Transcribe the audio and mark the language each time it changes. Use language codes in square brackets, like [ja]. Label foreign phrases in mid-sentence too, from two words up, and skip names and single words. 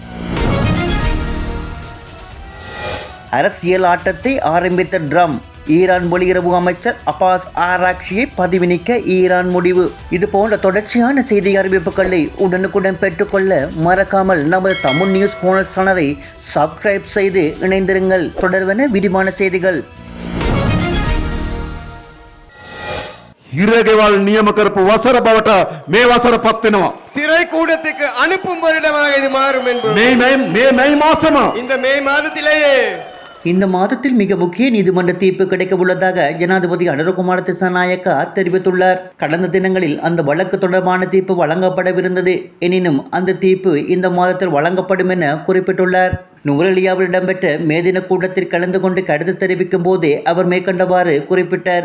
[ta] அரசியல் ஆட்டத்தை ஆரம்பித்த ட்ரம். ஈரான் வெளியுறவு அமைச்சர் அப்பாஸ் ஆராக்சியை பதவி நீக்க ஈரான் முடிவு. இது போன்ற தொடர்ச்சியான செய்தி அறிவிப்புகளை உடனுக்குடன் பெற்றுக்கொள்ள மறக்காமல் நமது தமிழ் நியூஸ் கோணல் சேனலை சப்ஸ்கிரைப் செய்து இணைந்திருங்கள். தொடர்வன விரிவான செய்திகள். [si] හිරගෙවල් නියම කරපු වසර බවට මේ වසර පත් වෙනවා. [ta] சிறை கூடத்துக்கு அனுப்பும் வருடமாக இது மாறும் என்பது [si] මේ මාසෙම [ta] இந்த மே மாதத்திலேயே இந்த மாதத்தில் மிக முக்கிய நீதிமன்ற தீர்ப்பு கிடைக்க உள்ளதாக ஜனாதிபதி அனுரகுமார திசாநாயக்கா தெரிவித்துள்ளார். கடந்த தினங்களில் அந்த வழக்கு தொடர்பான தீர்ப்பு வழங்கப்படவிருந்தது. எனினும் அந்த தீர்ப்பு இந்த மாதத்தில் வழங்கப்படும் என குறிப்பிட்டுள்ளார். நுவரெலியாவில் இடம்பெற்ற மேதின கூட்டத்தில் கலந்து கொண்டு கருத்து தெரிவிக்கும் போதே அவர் மேற்கண்டவாறு குறிப்பிட்டார்.